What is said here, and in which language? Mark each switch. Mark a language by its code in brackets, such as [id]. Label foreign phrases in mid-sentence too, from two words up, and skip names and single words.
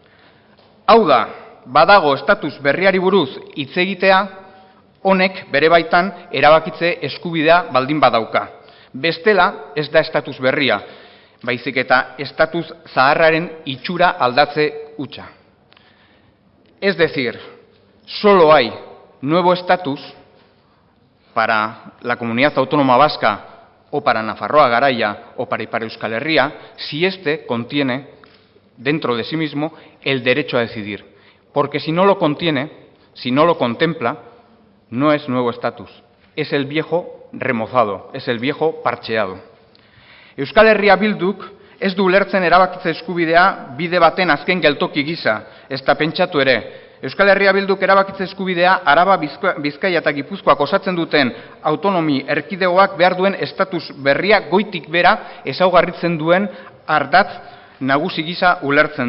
[eu] Hau da, badago estatus berriari buruz hitz egitea, honek bere baitan erabakitze eskubidea baldin badauka. Bestela ez da estatus berria, baizik eta estatus zaharraren itxura aldatze hutsa. [es] Es decir, solo hay nuevo estatus para la comunidad autónoma vasca o para Nafarroa Garaia o para Ipar Euskal Herria, si éste contiene dentro de sí mismo el derecho a decidir. Porque si no lo contiene, si no lo contempla, no es nuevo estatus, es el viejo remozado, es el viejo parcheado. [eu] Euskal Herria Bilduk ez du ulertzen erabakitze eskubidea bide baten azken geltoki gisa, ez da pentsatu ere. Euskal Herria Bilduk erabakitze eskubidea Araba, Bizkaia eta Gipuzkoak osatzen duten autonomi erkidegoak behar duen estatus berria goitik bera ezaugarritzen duen ardatz nagusi gisa ulertzen du.